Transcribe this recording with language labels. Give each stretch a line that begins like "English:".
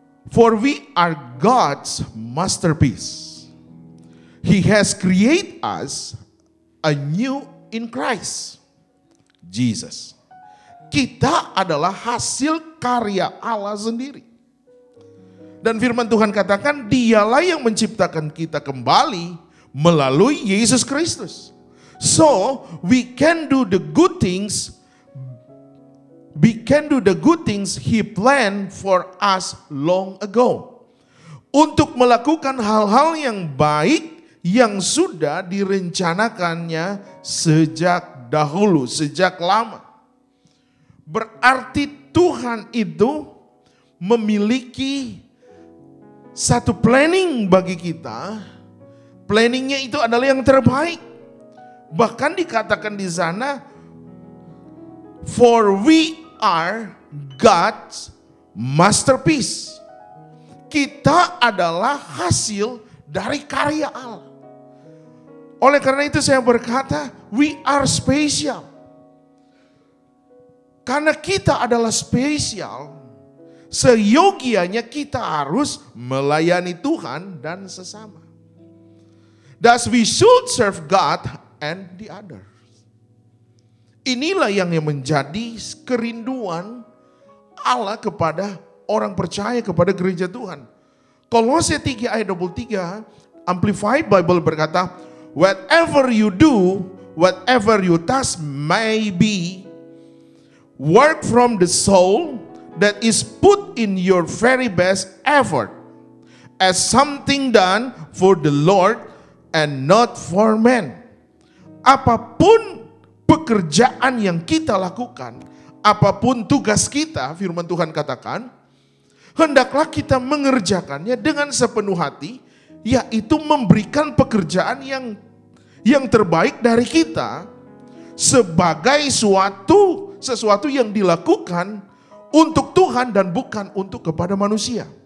English: For we are God's masterpiece. He has created us anew in Christ Jesus.
Indonesian: Kita adalah hasil karya Allah sendiri. Dan firman Tuhan katakan, dialah yang menciptakan kita kembali melalui Yesus Kristus.
English: So we can do the good things. We can do the good things He planned for us long ago.
Indonesian: Untuk melakukan hal-hal yang baik yang sudah direncanakannya sejak dahulu, sejak lama. Berarti Tuhan itu memiliki satu planning bagi kita. Planningnya itu adalah yang terbaik. Bahkan dikatakan di sana,
English: for we are God's masterpiece.
Indonesian: Kita adalah hasil dari karya Allah. Oleh karena itu saya berkata,
English: we are special.
Indonesian: Karena kita adalah spesial, seyogianya kita harus melayani Tuhan dan sesama.
English: Thus we should serve God and the others.
Indonesian: Inilah yang menjadi kerinduan Allah kepada orang percaya, kepada gereja Tuhan. Kolose 3 ayat 23, Amplified Bible berkata,
English: whatever you do, whatever your task may be, work from the soul that is put in your very best effort as something done for the Lord and not for men.
Indonesian: Apapun pekerjaan yang kita lakukan, apapun tugas kita, firman Tuhan katakan, hendaklah kita mengerjakannya dengan sepenuh hati, yaitu memberikan pekerjaan yang terbaik dari kita sebagai sesuatu yang dilakukan untuk Tuhan dan bukan untuk kepada manusia.